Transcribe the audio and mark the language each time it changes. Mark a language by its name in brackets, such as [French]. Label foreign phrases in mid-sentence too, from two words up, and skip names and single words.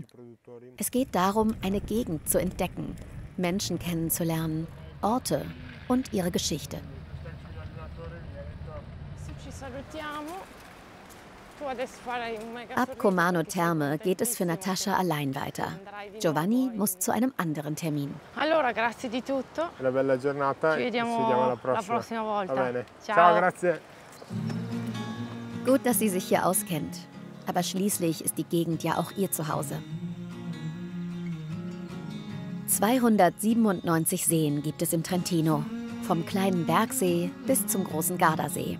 [German] Es geht darum, eine Gegend zu entdecken, Menschen kennenzulernen, Orte und ihre Geschichte. Ab Comano Terme geht es für Natascha allein weiter. Giovanni muss zu einem anderen Termin. [Italian] Allora, grazie di tutto. Una bella giornata. Ci vediamo Ci vediamo la prossima volta. Va bene. Ciao. Ciao, grazie. [German] Gut, dass sie sich hier auskennt. Aber schließlich ist die Gegend ja auch ihr Zuhause. 297 Seen gibt es im Trentino, vom kleinen Bergsee bis zum großen Gardasee.